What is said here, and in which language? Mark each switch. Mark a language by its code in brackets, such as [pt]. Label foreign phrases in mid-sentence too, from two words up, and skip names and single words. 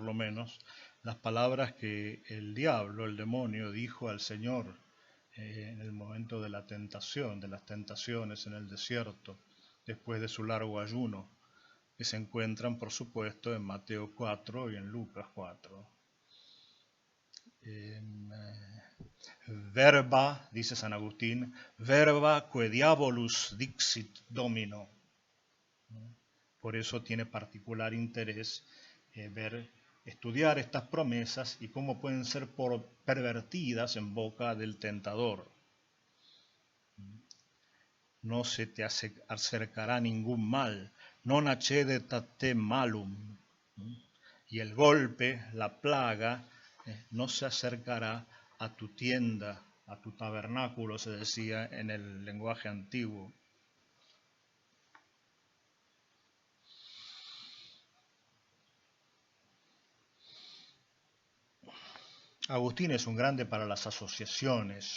[es] lo menos, las palabras que el diablo, el demonio, dijo al Señor en el momento de la tentación, de las tentaciones en el desierto, después de su largo ayuno, que se encuentran, por supuesto, en Mateo 4 y en Lucas 4. Verba, dice San Agustín, [la] verba que diabolus dixit domino. [es] Por eso tiene particular interés estudiar estas promesas y cómo pueden ser pervertidas en boca del tentador. No se te acercará ningún mal, [la] non accedet te malum. [es] Y el golpe, la plaga, no se acercará a tu tienda, a tu tabernáculo, se decía en el lenguaje antiguo. Agustín es un grande para las asociaciones.